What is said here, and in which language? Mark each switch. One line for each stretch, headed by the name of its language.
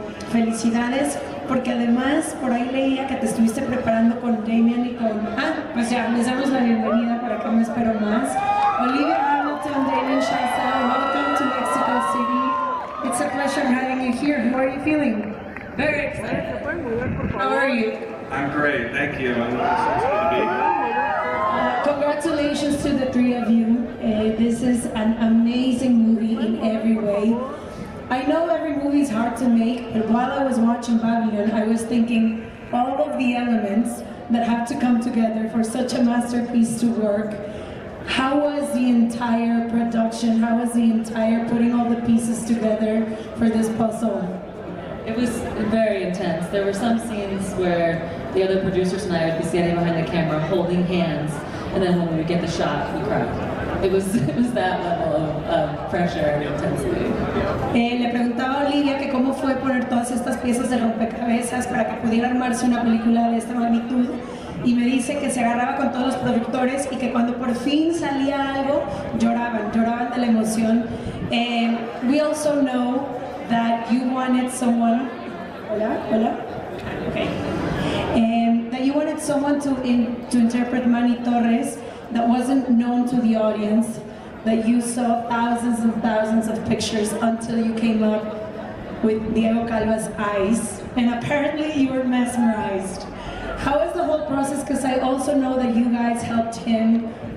Spanish: Felicidades, porque además por ahí leía que te estuviste preparando con Damien y con... pues ya, les damos la bienvenida para que no espero más.
English: Olivia, Damien Chazelle, welcome to Mexico City. It's a pleasure having you here. How are you feeling? Very excited. How are you? I'm great, thank you. It's good to be here. Congratulations to the 3 of you. This is an amazing movie in every way. I know every movie is hard to make, but while I was watching Babylon, I was thinking all of the elements that have to come together for such a masterpiece to work. How was the entire production? How was the entire putting all the pieces together for this puzzle? It was very intense. There were some scenes where the other producers and I would be standing behind the camera holding hands, and then when we would get the shot, we cried. It was that level of pressure and intensity.
Spanish: Le preguntaba a Olivia que cómo fue poner todas estas piezas de rompecabezas para que pudiera armarse una película de esta magnitud, y me dice que se agarraba con todos los productores y que cuando por fin salía algo lloraban de la emoción.
English: We also know that you wanted someone.
Spanish: Hola.
English: Okay. That you wanted someone to interpret Manny Torres that wasn't known to the audience, that you saw thousands and thousands of pictures until you came up with Diego Calva's eyes, and apparently you were mesmerized. How was the whole process? Because I also know that you guys helped him